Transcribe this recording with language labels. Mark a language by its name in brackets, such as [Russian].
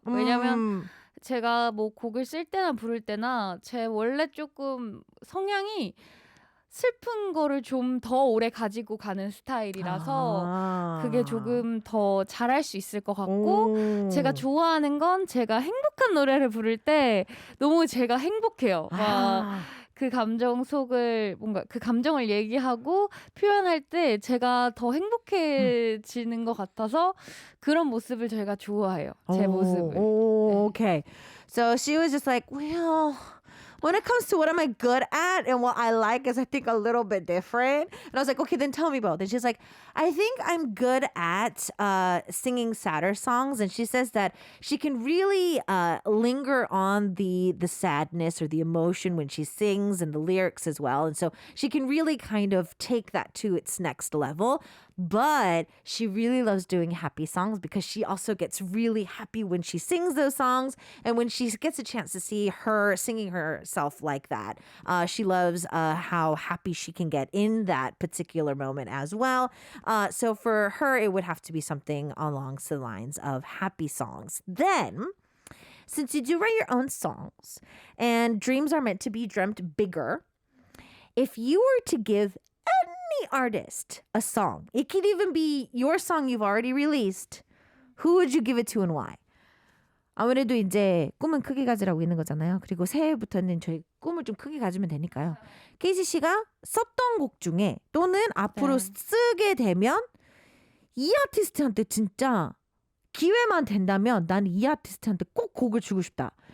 [Korean] 왜냐면 제가 뭐 곡을 쓸 때나 부를 때나 제 원래 조금 성향이 슬픈 거를 좀 더 오래 가지고 가는 스타일이라서 그게 조금 더 잘할 수 있을 것 같고 제가 좋아하는 건 제가 행복한 노래를 부를 때 너무 제가 행복해요. 그 감정 속을 뭔가 그 감정을 얘기하고 표현할 때 제가 더 행복해지는 것 같아서 그런 모습을 제가 좋아해요. 제 모습을. [English] Okay. So she was just like, well, when it comes to what am I good at and what I like is I think a little bit different. And I was like, okay, then tell me both. And she's like, I think I'm good at singing sadder songs. And she says that she can really linger on the sadness or the emotion when she sings and the lyrics as well. And so she can really kind of take that to its next level. But she really loves doing happy songs because she also gets really happy when she sings those songs. And when she gets a chance to see her singing herself like that, she loves how happy she can get in that particular moment as well. So for her, it would have to be something along the lines of happy songs. Then, since you do write your own songs and dreams are meant to be dreamt bigger, if you were to give any artist a song, it could even be your song you've already released, who would you give it to and why? [Korean] 아무래도 이제 꿈은 크게 가지라고 있는 거잖아요. 그리고 새해부터는 저희 꿈을 좀 크게 가지면 되니까요. 케이시 씨가 썼던 곡 중에 또는 앞으로 네. 쓰게 되면 이 아티스트한테 진짜 기회만 된다면 난 이 아티스트한테 꼭 곡을 주고 싶다.